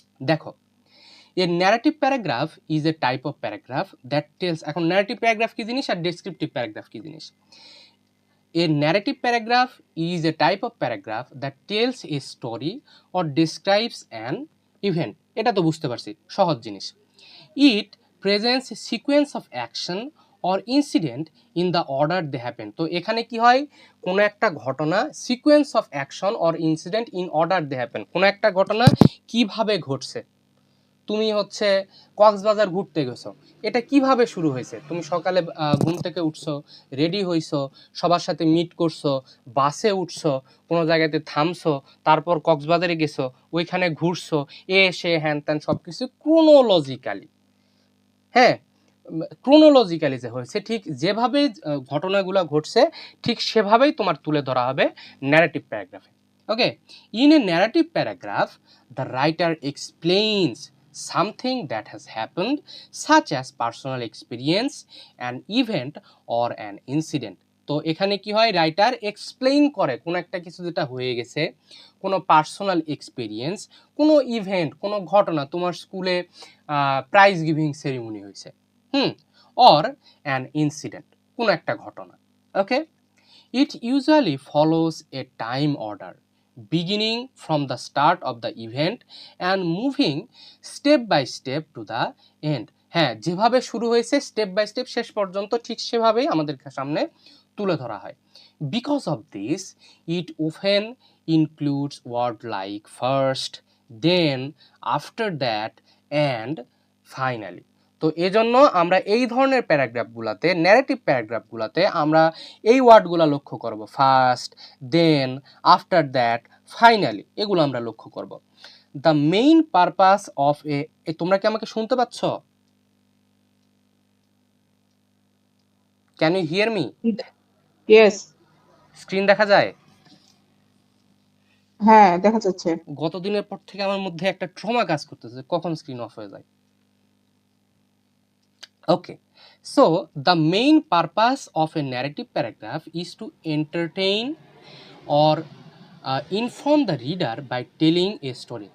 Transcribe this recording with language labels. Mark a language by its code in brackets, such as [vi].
[en] দেখো, a narrative paragraph is a type of paragraph that tells. [bn] এখন narrative paragraph কি জিনিস [en] আর descriptive paragraph কি জিনিস। A narrative paragraph is a type of paragraph that tells a story or describes an event. [bn] এটা তো বুঝতে পারছি, সহজ জিনিস। [en] It presents a sequence of action or incident in the order they happen. [bn] তো এখানে কি হয়, কোনো একটা ঘটনা [en] sequence of action or incident in order they happen, [bn] কোনো একটা ঘটনা কিভাবে ঘটছে। তুমি হচ্ছে কক্সবাজার ঘুরতে গেছো, এটা কিভাবে শুরু হয়েছে? তুমি সকালে ঘুম থেকে উঠছো, রেডি হইছো, সবার সাথে মিট করছো, বাসে উঠছো, কোনো জায়গাতে থামছো, তারপর কক্সবাজারে গেছো, ওইখানে ঘুরছো, এসে হ্যান ত্যান সব কিছু ক্রোনোলজিক্যালি, হ্যাঁ ক্রোনোলজিক্যালি যে হয়েছে, ঠিক যেভাবে ঘটনাগুলো ঘটছে ঠিক সেভাবেই তোমার তুলে ধরা হবে narrative প্যারাগ্রাফে। [en] Okay, in a narrative paragraph the writer explains something that has happened, such as personal experience, an event or an incident. [bn] তো এখানে কি হয়, রাইটার এক্সপ্লেইন করে কোনো একটা কিছু যেটা হয়ে গেছে, কোনো পার্সোনাল এক্সপিরিয়েন্স, কোনো ইভেন্ট, কোনো ঘটনা, তোমার স্কুলে প্রাইজ গিভিং সেরিমনি হয়েছে, অর অ্যান ইনসিডেন্ট, কোনো একটা ঘটনা। [en] Okay, it usually follows a time order beginning from the start of the event and moving step by step to the end. [bn] হ্যাঁ, যেভাবে শুরু হয়েছে স্টেপ বাই স্টেপ শেষ পর্যন্ত ঠিক সেভাবেই আমাদের সামনে তুলে ধরা হয়। [en] Because of this it often includes word like first, then, after that, and finally. [bn] তো এজন্য আমরা এই ধরনের প্যারাগ্রাফগুলোতে, ন্যারেটিভ প্যারাগ্রাফগুলোতে আমরা এই ওয়ার্ডগুলো লক্ষ্য করব, first, then, after that, finally, এগুলো আমরা লক্ষ্য করব। [en] the main purpose of [bn] তোমরা কি আমাকে শুনতে পাচ্ছ? [en] Can you hear me? Yes. [bn] Screen দেখা যায়? হ্যাঁ, দেখা যাচ্ছে। গতদিনের পর থেকে আমার মধ্যে একটা ট্রমা কাজ করতেছে, কখন স্ক্রিন অফ হয়ে যায়। [en] Okay, so the main purpose of a narrative paragraph is to entertain or inform the reader by telling a story.